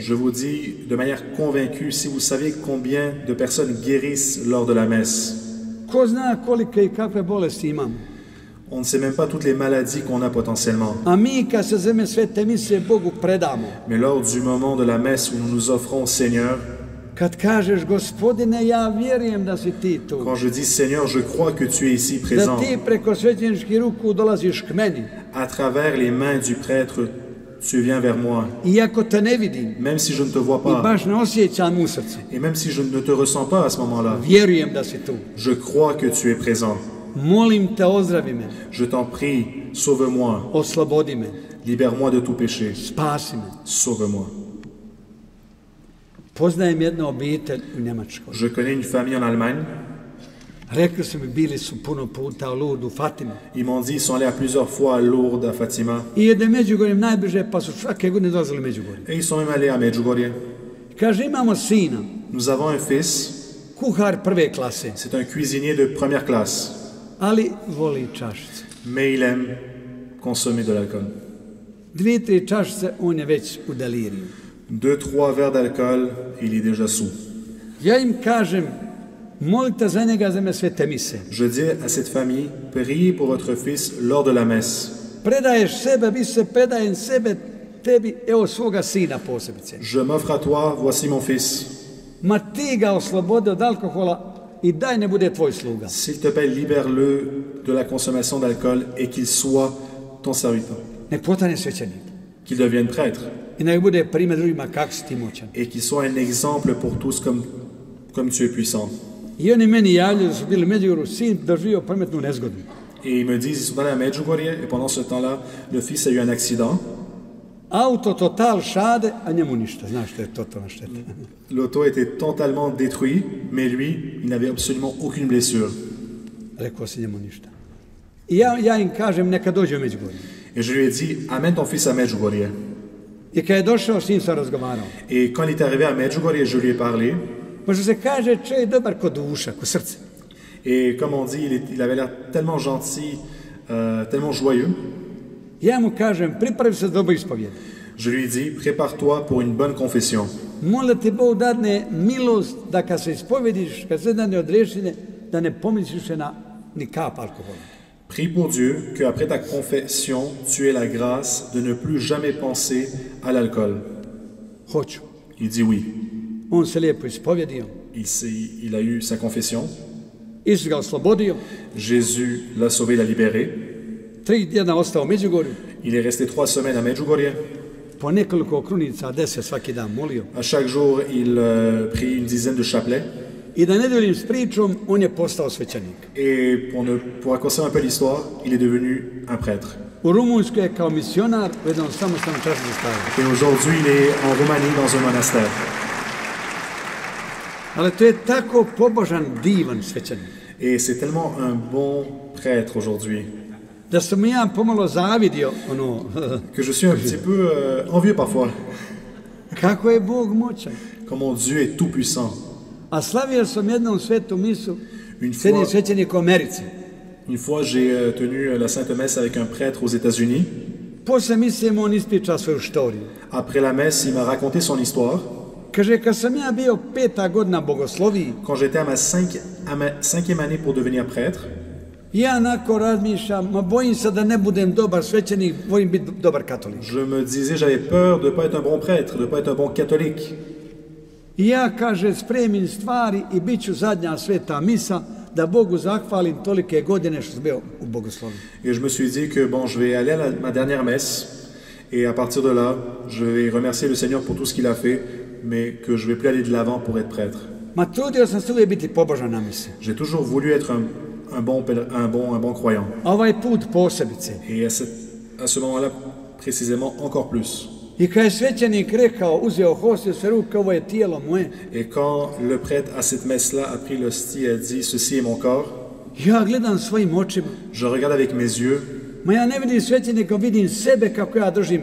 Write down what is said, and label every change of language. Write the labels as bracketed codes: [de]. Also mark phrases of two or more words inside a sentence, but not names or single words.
[fr] Je vous dis de manière convaincue, si vous saviez combien de personnes guérissent lors de la messe, [hr] Ko zna kolike i kakve bolesti imamo. [fr] on ne sait même pas toutes les maladies qu'on a potentiellement. [hr] A mi kad se za vrijeme svete mise Bogu predamo, [fr] Mais lors du moment de la messe où nous nous offrons au Seigneur, [hr] kad kažeš, Gospodine, ja vjerujem da si ti tu, [fr] quand je dis Seigneur, je crois que tu es ici [hr] da [fr] présent, [hr] ti preko svećeničkih ruku dolaziš k meni, [fr] à travers les mains du prêtre, tu viens vers moi, [hr] iako te ne vidim [fr] même si je ne te vois [hr] i [fr] pas, [hr] baš ne osjećam u srcu, [fr] et même si je ne te ressens pas à ce moment-là, [hr] vjerujem da si tu. [fr] je crois que tu es présent. [hr] Molim te, ozdravi me, [fr] Je t'en prie, sauve-moi, [hr] oslobodi me, [fr] libère-moi de tout péché, [hr] spasi me. [fr] sauve-moi. [hr] Poznajem jednu obitelj u Njemačkoj. [fr] Je connais une famille en Allemagne. [hr] Rekli su mi, bili su puno puta u Lourdu, Fatimi. [fr] Ils m'ont dit, ils sont allés à plusieurs fois à Lourdes, à Fatima, [hr] I jede Međugorjem najbliže, pa su svake godine dolazili u Međugorje. [fr] et ils sont même allés à Medjugorje. [hr] Kaže, imamo sina, [fr] Nous avons un fils, [hr] kuhar prve klase, [fr] c'est un cuisinier de première classe, [hr] ali voli čašice. [fr] mais il aime consommer de l'alcool. [hr] 2-3 čašice, on je već u deliriju. [fr] 2-3 verres d'alcool, il est déjà sous. [hr] Ja im kažem, molite za njega za ime svete mise. [fr] Je dis à cette famille, priez pour votre fils lors de la messe. [hr] Predaješ sebe, vi se predajem sebe tebi, evo svoga sina posebice. [fr] Je m'offre à toi, voici mon fils. [hr] Ma ti ga oslobodi od alkohola i daj ne bude tvoj sluga. [fr] S'il te plaît, libère-le de la consommation d'alcool et qu'il soit ton serviteur. [hr] Nek postane svećenik. [fr] Qu'il devienne prêtre. [hr] I nek bude primjer drugima kako si ti moćan. [fr] Et qu'il soit un exemple pour tous comme tu es puissant. [hr] I oni meni javljaju da su bili u Međugorju, sin doživio prometnu nezgodu. [fr] Et ils me disent, ils sont allés à Medjugorje, et pendant ce temps-là, le fils a eu un accident. [hr] Auto total šade, a njemu ništa. Znaš što je totalna šteta. [fr] L'auto était totalement détruit, mais lui, il n'avait absolument aucune blessure. [hr] Rekao si njemu ništa. I ja im kažem neka dođe u Međugorje. [fr] Et je lui ai dit, amène ton fils à Medjugorje. [hr] I kad je došao, s njim sam razgovarao. [fr] Et quand il est arrivé à Medjugorje, je lui ai parlé. [hr] Možda se kaže, čovjek je dobar kod duša, kod srce. [fr] Et comme on dit, il avait l'air tellement gentil, tellement joyeux. [hr] Ja mu kažem, pripravi se za dobro ispovjed. [fr] Je lui ai dit, prépare-toi pour une bonne confession. [hr] Molim da ti Bog dadne milost da kad se ispovjediš, kad se dadne odrešenje, da ne pomisliš ni kap alkohola. [fr] Prie pour Dieu qu'après ta confession, tu aies la grâce de ne plus jamais penser à l'alcool. [hr] Hoću. [fr] Il dit oui. [hr] On se lijepo ispovjedio. [fr] Il a eu sa confession. [hr] Isus ga oslobodio. [fr] Jésus l'a sauvé, l'a libéré. [hr] 3 tjedna ostao u Međugorju. [fr] Il est resté 3 semaines à Medjugorje. [hr] Po nekoliko krunica 10 svaki dan molio. [fr] À chaque jour, il prie une dizaine de chapelets. [hr] I da ne duljim s pričom, on je postao svećenik. [fr] Et pour raccourcir un peu l'histoire, il est devenu un prêtre. [hr] U Rumunjskoj je kao misionar u jednom samostalnom časnom stavu. [fr] Et aujourd'hui, il est en Roumanie dans un monastère. [hr] Ali to je tako pobožan, divan svećenik. [fr] Et c'est tellement un bon prêtre aujourd'hui. [hr] Da sam ja pomalo zavidio, [fr] Que je suis un petit peu envieux parfois. [hr] Kako je Bog moćan. [fr] Comment Dieu est tout puissant. [hr] A slavio sam jednom svetu misu s jednim svećenikom u Americi. [fr] Une fois, j'ai tenu la Sainte Messe avec un prêtre aux États-Unis. [hr] Posle mise on ispriča svoju štoriju. [fr] Après la messe, il m'a raconté son histoire. [hr] Kaže, kad sam ja bio 5. godina bogosloviji, [fr] quand j'étais à ma cinquième année pour devenir prêtre, [hr] ja onako razmišljam, ma bojim se da ne budem dobar svećenik, volim biti dobar katolik. [fr] Je me disais, j'avais peur de ne pas être un bon prêtre, de ne pas être un bon catholique. [hr] I ja, kaže, spremim stvari i bit ću zadnja sveta misa, da Bogu zahvalim tolike godine što sam bio u bogosloviji. [fr] Et je me suis dit que bon, je vais aller à ma dernière messe, et à partir de là, je vais remercier le Seigneur pour tout ce qu'il a fait, mais que je ne vais plus aller de l'avant pour être prêtre. [hr] Ma trudio sam se uvijek biti pobožan na misi. [fr] J'ai toujours voulu être un bon croyant. [hr] A ovaj put posebice. [fr] Et à ce moment-là, précisément, encore plus. [hr] I kad je svećenik rekao, uzeo hostiju sve ruke, ovo je tijelo moje. [fr] Et quand le prêtre à cette messe-là a pris l'hostie et a dit, ceci est mon corps, [hr] ja gledam svojim očima. [fr] Je regarde avec mes yeux. [hr] Ma ja ne vidim svećenika, vidim sebe kako ja držim